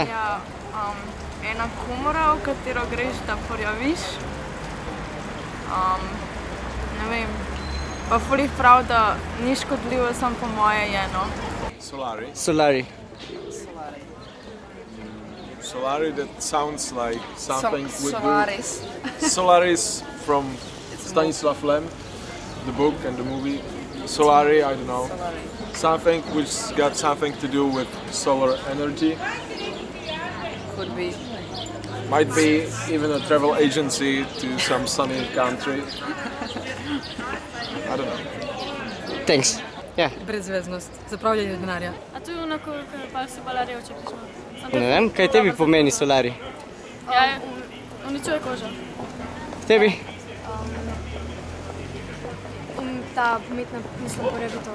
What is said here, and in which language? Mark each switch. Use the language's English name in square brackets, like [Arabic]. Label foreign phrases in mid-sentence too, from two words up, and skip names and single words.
[Slovenian] Ja, ena komora, v katero greš, da porjaviš. Ne vem. Pa ful jih prav, da ni škodljivo, samo po moje je, no. Solarij. Solarij. Solarij, [English] that sounds like something with Solaris. Solaris from Stanislav Lem, the book and the movie. Solarij, I don't know. Something which got something to do with solar energy. Could be. Might be even a travel agency to some sunny country. I don't know. Thanks. [Slovenian] Ja. Brezveznost, zapravljanje denarja. A to je onako, pa se balarjev, če pišemo. Ne vem, kaj tebi pomeni solarij? Ja, uničuje kožo. Tebi? Ta umetna, mislim, porjavitev.